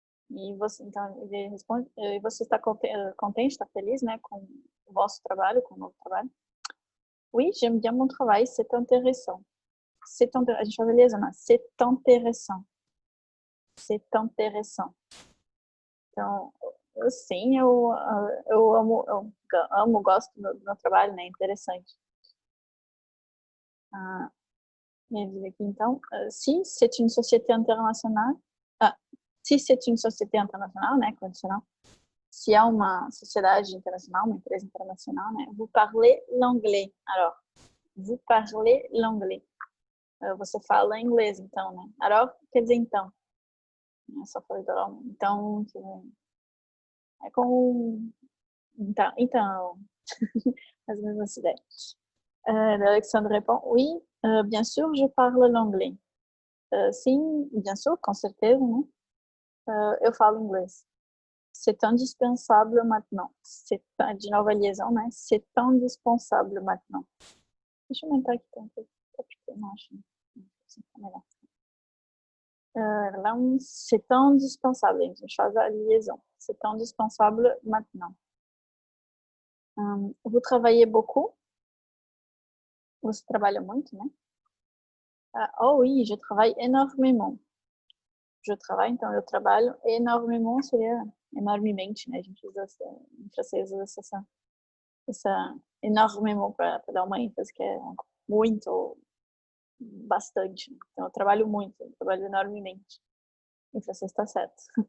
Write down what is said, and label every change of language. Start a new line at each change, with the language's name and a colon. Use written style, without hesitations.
Portuguese: E você, então, ele responde, e você está contente, está feliz, né, com o vosso trabalho, com o novo trabalho?
French: Oui, j'aime bien mon travail, c'est intéressant.
Portuguese: A gente faz a liaison, né?
French: C'est intéressant. C'est intéressant.
Portuguese: Então, sim, eu amo, gosto do meu trabalho, né? Interessante. Ele diz aqui, então,
French: si c'est une société internationale,
Portuguese: si c'est une société internationale, né? Condicional. Se é uma sociedade internacional, uma empresa internacional, né?
French: Vous parlez l'anglais. Alors, vous parlez l'anglais.
Portuguese: Você fala inglês, então, né? Alors, quer dizer então. É só falar literalmente. Então, é com... Então. Mais ou menos essa ideia.
French: Alexandre répond, oui, bien sûr, je parle l'anglais.
Portuguese: Sim,
French: bien sûr,
Portuguese: com certeza, né? Eu falo inglês.
French: C'est indispensable maintenant.
Portuguese: De novo a liaison, né?
French: C'est indispensable maintenant.
Portuguese: Deixa eu aumentar aqui tanto. Não acho. Assim tá melhor.
French: C'est indispensable.
Portuguese: A gente faz a liaison.
French: C'est indispensable maintenant. Vous travaillez beaucoup?
Portuguese: Você trabalha muito, né?
French: Oh oui, je travaille énormément. Je travaille,
Portuguese: então eu trabalho. Énormément seria enormemente, né? A gente usa em francês usa essa enormément para dar uma ênfase, que é muito ou bastante. Então eu trabalho muito, eu trabalho enormemente. Em francês está certo.